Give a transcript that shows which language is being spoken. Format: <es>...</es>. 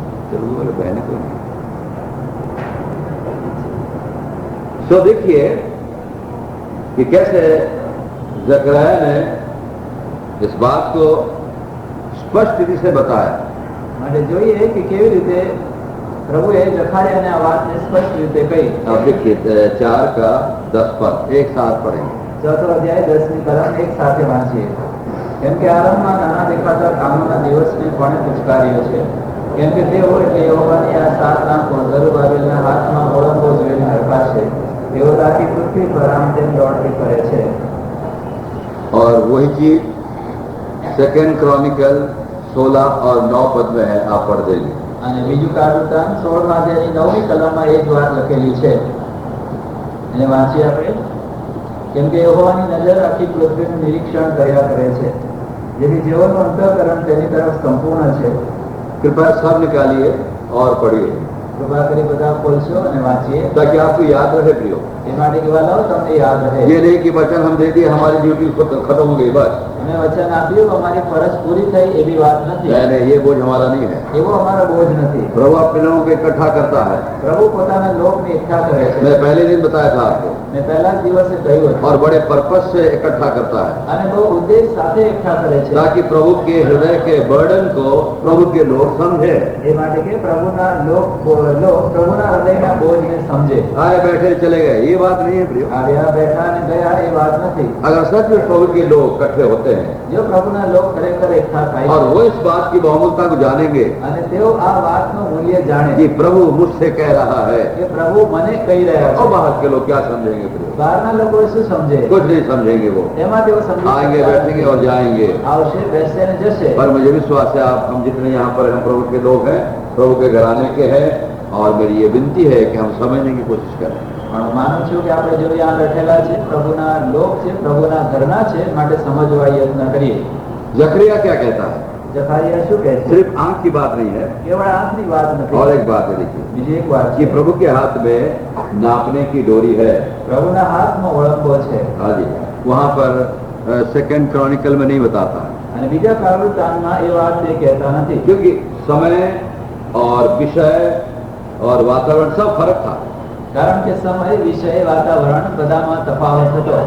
<hi>तेलुगु वाले बहनें कोई नहीं। तो देखिए कि कैसे जकरिया ने इस बात को स्पष्ट रीति से बताया।</hi> <gu>માટે જોઈએ કે કેવી રીતે પ્રભુએ જખારિયાને આ વાતને સ્પષ્ટ રીતે કહી।</gu> <hi>अब देखिए 4 का 10 पर एक साथ पढ़ेंगे।</hi> <gu>4 અધ્યાય 10મી કલમ એક સાથે વાંચીએ। કેમ કે આરંભમાં નાના દેખાતા કામોના દિવસને કોણે પિચકાર્યો છે? કેમ કે તેઓ એટલે યહોવાની આ 7 આંખો ઝરુબાબેલના હાથમાં ઓળંગો જોઈને હરખાશે. તેઓ આખી પૃથ્વી પર આમ તેમ દોડતી ફરે છે.</gu> <hi>और वही चीज 2 क्रॉनिकल 16 और 9 पद में है, आप पढ़ देंगे.</hi> <gu>અને બીજું કાળવૃતાંત 16મા અધ્યાયની 9મી કલમમાં એ જ વાત લખેલી છે. એને વાંચીએ આપણે. કેમ કે યહોવાની નજર આખી પૃથ્વીનું નિરીક્ષણ કર્યા કરે છે, જેથી જેઓનું અંતઃકરણ તેની તરફ સંપૂર્ણ છે.</gu> <hi>कृपया सब निकालिए और पढ़िए</hi> <gu>કૃપા કરી બધા ખોલશો અને વાંચીએ,</gu> <hi>ताकि आपको याद रहे प्रियो.</hi> <gu>એ માટે કહેવા લાવો તમને યાદ રહે.</gu> <hi>ये नहीं कि वचन हम दे दिए हमारी ड्यूटी खत्म हो गई बस.</hi> <gu>અમે વચન આપ્યું, અમારી ફરજ પૂરી થઈ એવી વાત નથી.</gu> <hi>नहीं, ये बोझ हमारा नहीं है.</hi> <gu>એવો અમારો બોજ નથી.</gu> <hi>प्रभु अपने लोगों को इकट्ठा करता है.</hi> <gu>પ્રભુ પોતાના લોકને એકઠા કરે છે.</gu> <hi>मैं पहले दिन बताया था आपको.</hi> <gu>મેં પહેલા જ દિવસે કહ્યું હતું.</gu> <hi>और बड़े पर्पस से इकट्ठा करता है</hi> <gu>અને બહુ ઉદ્દેશ સાથે એકઠા કરે છે,</gu> <hi>ताकि प्रभु के हृदय के बर्डन को प्रभु के लोग समझे.</hi> <gu>એ માટે કે પ્રભુના લોક પ્રભુના હૃદયના બોજને સમજે.</gu> <hi>आए बैठे चले गए, ये बात नहीं है प्रियो.</hi> <gu>આવ્યા બેઠા અને ગયા એ વાત નથી.</gu> <hi>अगर सच में प्रभु के लोग इकट्ठे होते हैं</hi> <gu>જો પ્રભુના લોક ખરેખર એકઠા થાય</gu> <hi>और वो इस बात की बहुमूल्यता को जानेंगे</hi> <gu>અને તેઓ આ વાતનું મૂલ્ય જાણે</gu> <hi>कि प्रभु मुझसे कह रहा है,</hi> <gu>કે પ્રભુ મને કહી રહ્યા</gu> <hi>और</hi> <gu>છે,</gu> <hi>बाहर के लोग क्या समझेंगे प्रियो?</hi> <gu>બહારના લોકો શું સમજે?</gu> <hi>कुछ नहीं समझेंगे. वो</hi> <gu>એમાં તેઓ સમજી</gu> <hi>आएंगे,</hi> <gu>શકતા</gu> <hi>बैठेंगे और जाएंगे.</hi> <gu>આવશે, બેસશે અને જશે.</gu> <hi>पर मुझे विश्वास है आप हम जितने यहाँ पर हम प्रभु के लोग हैं, प्रभु के घराने के हैं, और मेरी ये विनती है कि हम समझने की कोशिश करें.</hi> <gu>પણ માનું છું કે આપણે જો यहाँ બેઠેલા છે, પ્રભુના લોક છે, પ્રભુના ઘરના છે, માટે સમજવા યત્ન કરીએ.</gu> <hi>जकरिया क्या कहता है?</hi> <gu>જકારિયા શું કહે છે?</gu> <hi>सिर्फ आंख की बात नहीं है,</hi> <gu>કેવળ આંખની વાત નથી.</gu> <hi>और एक बात है देखिए</hi> <gu>બીજી એક વાત</gu> <hi>कि</hi> <gu>છે,</gu> <hi>प्रभु के हाथ में नापने की डोरी है.</hi> <gu>પ્રભુના હાથમાં ઓળંગો છે.</gu> <hi>हाँ जी, वहाँ पर 2 क्रॉनिकल में नहीं बताता है,</hi> <gu>અને બીજા કાળવૃતાંતમાં એ વાત તે કહેતા નથી.</gu> <hi>क्योंकि समय और विषय और वातावरण सब फर्क था,</hi> <gu>કારણ કે સમય, વિષય, વાતાવરણ બધામાં તફાવત હતો.</gu>